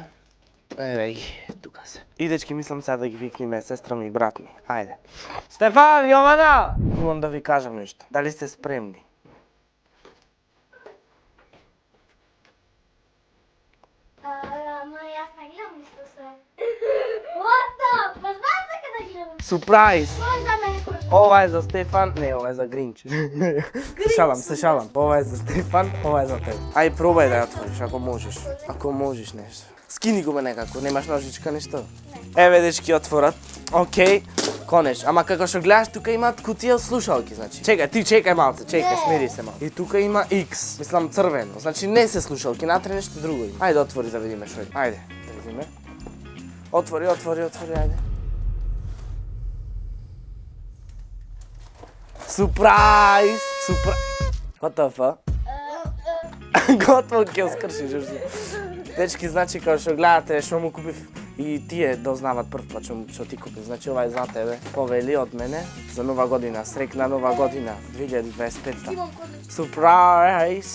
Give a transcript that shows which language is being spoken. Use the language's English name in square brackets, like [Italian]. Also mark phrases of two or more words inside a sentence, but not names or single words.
[Macedonian] Еве ги, тука се. И дечки, мислам сега да ги викниме сестра ми и брат ми. Ајде. Стефан, Јована! Имам да ви кажам нешто. Дали сте спремни? Ама јас не гледам исто се. [English] What the? [Macedonian] Па знаеш дека да гледам? Сурпрайз! Кој за мене кој? Ова е за Стефан, не, ова е за Гринч. се шалам. Ова е за Стефан, ова е за тебе. Ај, пробај да ја отвориш, ако можеш. Ако можеш нешто. Скини го ме некако, немаш ножичка нешто? Еве дечки отворат. Окей, конеч. Ама како што гледаш, тука имаат кутија од слушалки, значи. Чекај, ти чекај малце, чекај, смири се малце. И тука има X, мислам црвено. Значи не се слушалки, натре нешто друго има. Ајде отвори да видиме што е. Ајде, да видиме. Отвори, ајде. Сурпрайз! [English] What the fuck? [Macedonian] Готово ќе скршиш уште. Дечки, значи како што гледате што му купив и тие дознават прв пат што ти купив. Значи ова е за тебе. Повели од мене за нова година. Срекна нова година 2025. Сурпрайз!